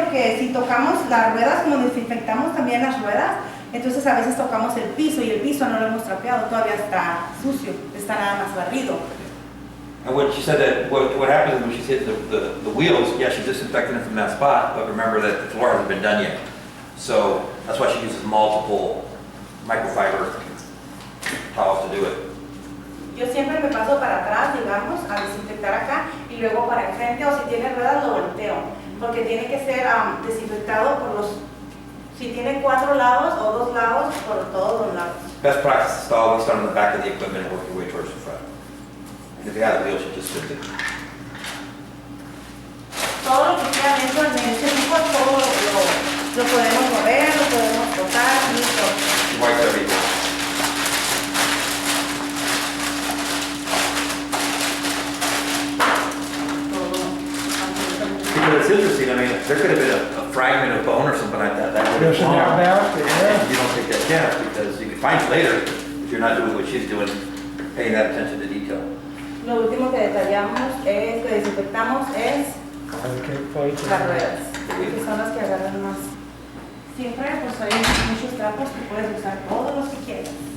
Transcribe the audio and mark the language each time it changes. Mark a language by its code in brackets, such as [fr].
[es] Porque si tocamos las ruedas, como desinfectamos también las ruedas, entonces a veces tocamos el piso y el piso no lo hemos trapeado, todavía está sucio, está nada más barrido. [en] And what she said that what happens is when she's hitting the wheels, yeah, she's disinfecting it from that spot, but remember that the floor hasn't been done yet. So that's why she uses multiple microfiber towels to do it. [es] Yo siempre me paso para atrás, digamos, a desinfectar acá y luego para enfrente, o si tiene ruedas lo volteo, porque tiene que ser desinfectado si tiene 4 lados o 2 lados, por todos los lados. [en] Best practice is to always start on the back of the equipment and work your way towards the front. And if you have the wheels, you just shift it. [es] Todo lo que queda dentro del equipo, todo lo podemos mover, lo podemos botar, listo. [en] She wipes everything. Because it's interesting, I mean, there could have been a fragment of bone or something like that. That would have There's an gone. out there. And you don't take that chance because you can find it later if you're not doing what she's doing, paying that attention to detail. [es] Lo último que detallamos que desinfectamos es las ruedas, que son las que agarran más. Siempre pues hay muchos trapos que puedes usar todos los que quieras.